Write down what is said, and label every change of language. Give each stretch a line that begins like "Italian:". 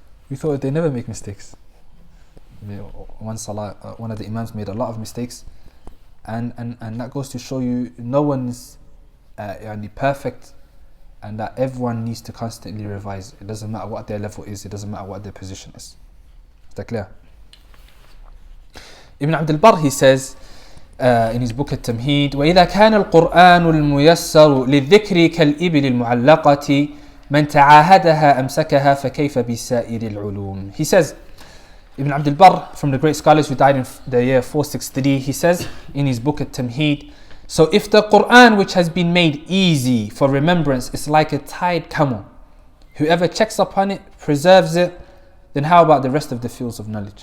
English: We thought they never make mistakes. One of the Imams made a lot of mistakes, and that goes to show you no one's perfect, and that everyone needs to constantly revise. It doesn't matter what their level is, it doesn't matter what their position is. Is that clear? Ibn Abd al-Barr, he says in his book
Arabic: التمهيد: وإذا كان القرآن الميسر للذكر كالإبل المعلقة من تعاهدها أمسكها فكيف بسائر العلوم.
English: He says, Ibn Abd al-Barr, from the great scholars who died in the year 463, he says in his book التمهيد: so if the Quran, which has been made easy for remembrance, is like a tied camel, whoever checks upon it preserves it, then how about the rest of the fields of knowledge?